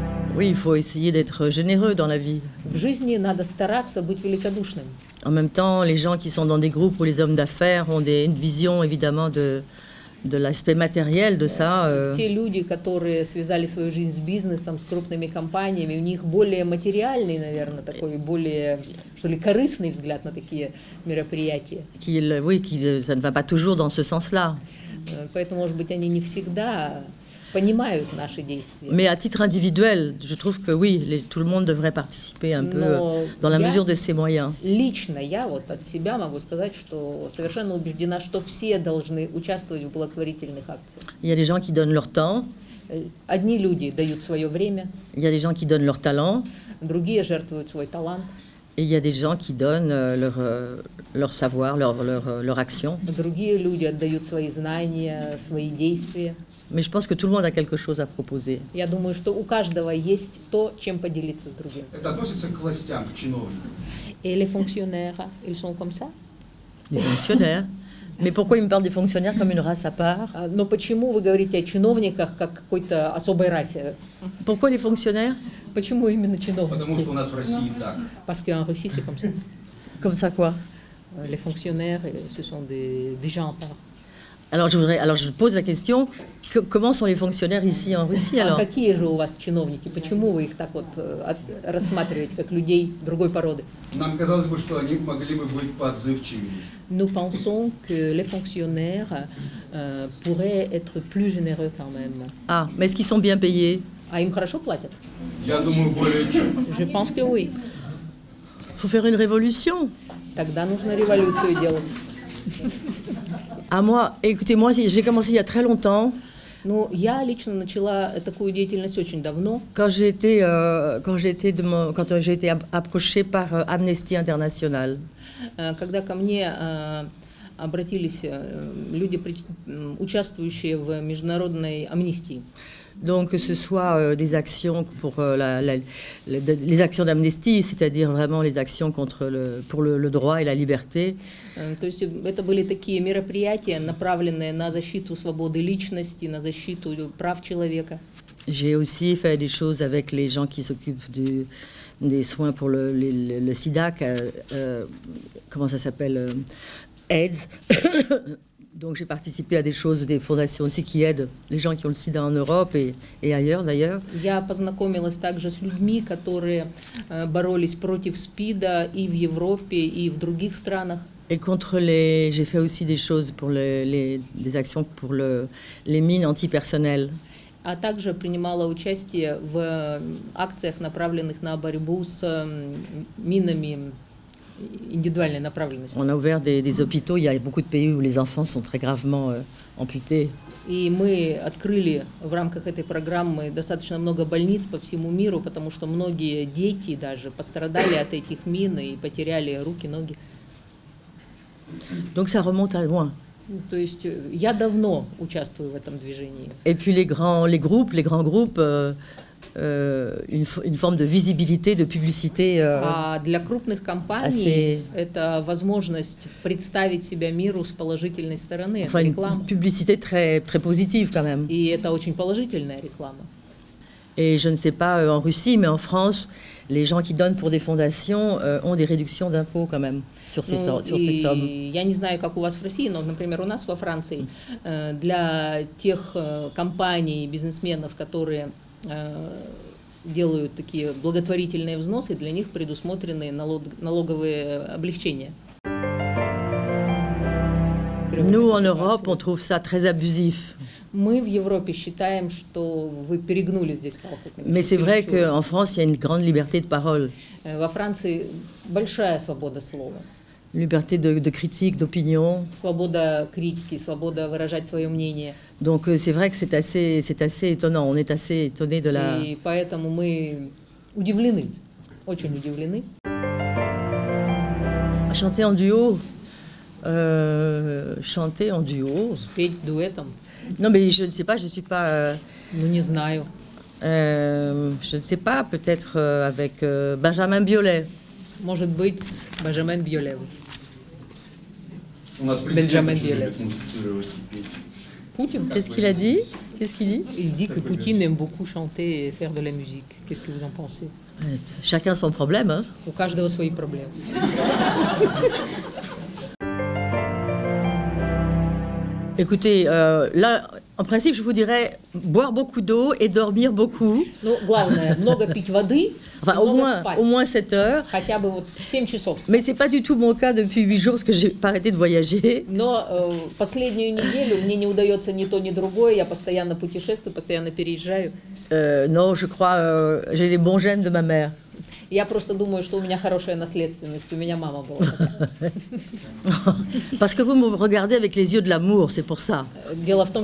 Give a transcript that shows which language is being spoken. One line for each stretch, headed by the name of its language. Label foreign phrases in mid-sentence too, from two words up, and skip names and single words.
French: Oui, il faut essayer d'être généreux dans la vie.
Russian: В жизни надо стараться быть великодушным.
French: En même temps, les gens qui sont dans des groupes ou les hommes d'affaires ont une vision évidemment de l'aspect matériel de ça.
Russian: Те люди, которые связали свою жизнь с бизнесом, с крупными компаниями, у них более материальный, наверное, такой более, что ли, корыстный взгляд на такие мероприятия.
French: Oui, ça ne va pas toujours dans ce sens-là.
Russian: Поэтому, может быть, они не всегда понимают наши действия.
French: Mais à titre individuel, je trouve que oui, tout le monde devrait participer un peu dans la mesure de ses moyens.
Russian: Лично я вот от себя могу сказать, что совершенно убеждена, что все должны участвовать в благотворительных акциях.
French: Il y a des gens qui donnent leur temps.
Russian: Одни люди дают свое время.
French: Il y a des gens qui donnent leur talent.
Russian: Другие жертвуют свой талант.
French: Et il y a des gens qui donnent leur savoir, leur action.
Russian: Другие люди отдают свои знания, свои действия.
French: Mais je pense que tout le monde a quelque chose à proposer.
Russian: Я думаю, что у каждого есть то, чем поделиться с другим. Это относится к властям, к чиновникам.
French: Et les fonctionnaires, ils sont comme ça? Les fonctionnaires. Mais pourquoi ils me parlent des fonctionnaires comme une race à part?
Russian: Но почему вы говорите о чиновниках как какой-то особой расе?
French: Pourquoi les fonctionnaires?
Russian: Почему именно чиновники? Потому что у нас в России так.
French: Parce qu'en Russie, c'est comme ça. Comme ça quoi? Les fonctionnaires, ce sont des gens à part. Alors je pose la question, comment sont les fonctionnaires ici en Russie alors?
Russian: А какие же у вас чиновники? Почему вы их так вот рассматриваете как людей другой породы? Нам казалось бы, что они могли бы быть поотзывчивее.
French: Nous pensons que les fonctionnaires pourraient être plus généreux quand même. Ah, mais est-ce qu'ils sont bien payés?
Russian: А им хорошо платят? Я думаю, более чем.
French: Je pense que oui. Faut faire une révolution.
Russian: Тогда нужно революцию делать.
French: Ah moi, écoutez, moi j'ai commencé il y a très longtemps.
Russian: Ну, я лично начала такую деятельность очень давно.
French: Quand j'ai été approchée par Amnesty International.
Russian: Когда ко мне обратились люди, участвующие в международной амнистии.
French: Donc que ce soit des actions pour les actions d'Amnesty, c'est-à-dire vraiment les actions pour le droit et la liberté.
Russian: То есть это были такие мероприятия, направленные на защиту свободы личности, на защиту прав человека.
French: J'ai aussi fait des choses avec les gens qui s'occupent des soins pour le sida, comment ça s'appelle, AIDS. Donc j'ai participé à des choses, des fondations aussi qui aident les gens qui ont le sida en Europe et ailleurs d'ailleurs.
Russian: Я познакомилась также с людьми, которые боролись против СПИДа и в Европе, и в других странах.
French: Et j'ai fait aussi des choses pour des actions pour les mines antipersonnelles.
Russian: А также принимала участие в акциях, направленных на борьбу с минами индивидуальной направленности.
French: On a ouvert des hôpitaux. Il y a beaucoup de pays où les enfants sont très gravement amputés.
Russian: И мы открыли в рамках этой программы достаточно много больниц по всему миру, потому что многие дети даже пострадали от этих мин и потеряли руки, ноги.
French: Donc ça remonte à loin.
Russian: То есть я давно участвую в этом движении.
French: Et puis les grands groupes. Une forme de visibilité, de publicité.
Russian: А для крупных компаний это возможность представить себя миру с положительной стороны.
French: Enfin, une publicité très positive quand même.
Russian: И это очень положительная реклама.
French: Et je ne sais pas en Russie, mais en France, les gens qui donnent pour des fondations ont des réductions d'impôts quand même sur ces sommes.
Russian: Я не знаю, как у вас в России, но, например, у нас во Франции для тех компаний, бизнесменов, которые делают такие благотворительные взносы, для них предусмотрены налоговые облегчения.
French: Nous, en Europe, on trouve ça très abusif.
Russian: Мы в Европе считаем, что вы перегнули здесь палку.
French: Mais c'est vrai qu'en France, il y a une grande liberté de parole.
Russian: Во Франции большая свобода слова.
French: Liberté de critique, d'opinion.
Russian: Свобода критики, свобода выражать свое мнение.
French: Donc c'est vrai que c'est assez étonnant. On est assez étonné de la.
Russian: И поэтому мы удивлены, очень удивлены.
French: Chanter en duo. Chanter en duo.
Russian: Спеть дуэтом.
French: Non mais je ne sais pas, je suis pas.
Russian: Ну не знаю.
French: Je ne sais pas, peut-être avec Benjamin Biolay.
Russian: Может быть, Benjamin Biolay. У нас президент очень любит музицировать и петь.
French: Poutine. Qu'est-ce qu'il a dit? Qu'est-ce qu'il dit? Il dit que Poutine aime beaucoup chanter et faire de la musique. Qu'est-ce que vous en pensez? Chacun son problème, hein.
Russian: У каждого свои проблемы.
French: Écoutez, là, en principe, je vous dirais boire beaucoup d'eau et dormir beaucoup.
Russian: Ну, главное, много пить воды,
French: Enfin,
Russian: много спать.
French: au moins 7 heures.
Russian: Хотя бы вот 7 часов.
French: Mais c'est pas du tout mon cas depuis 8 jours parce que j'ai pas arrêté de voyager.
Russian: Но последнюю неделю мне не удается ни то, ни другое. Я постоянно путешествую, постоянно переезжаю.
French: Non, je crois, j'ai les bons gènes de ma mère.
Russian: Я просто думаю, что у меня хорошая наследственность. У меня мама была такая.
French: Parce que vous me regardez avec les yeux de l'amour, c'est pour ça.